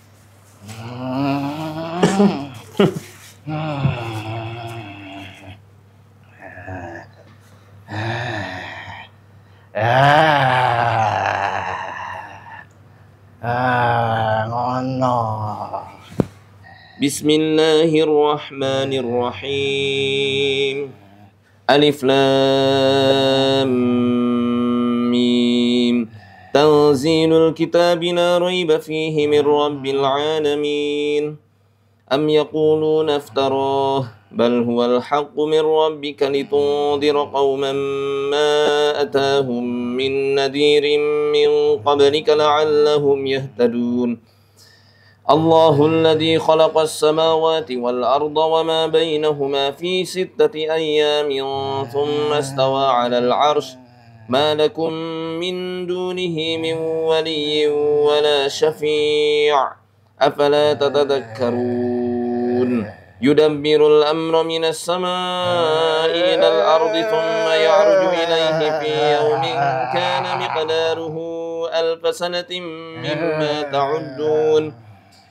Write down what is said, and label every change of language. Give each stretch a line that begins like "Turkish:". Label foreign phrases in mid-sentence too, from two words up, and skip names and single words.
Javanese: Ngono.
Arabic: Bismillahirrahmanirrahim. الم. تنزيل الكتاب لا ريب فيه من رب العالمين. أم يقولون افتراه بل هو الحق من ربك لتنذر قوما ما أتاهم من نذير من قبلك لعلهم يهتدون. الله الذي خلق السماوات والأرض وما بينهما في 6 أيام ثم استوى على العرش. ما لكم من دونه من ولي ولا شفيع أفلا تتذكرون يدبر الأمر من السماء إلى الأرض ثم يعرج إليه في يوم كان مقداره 1000 سنة مما تعدون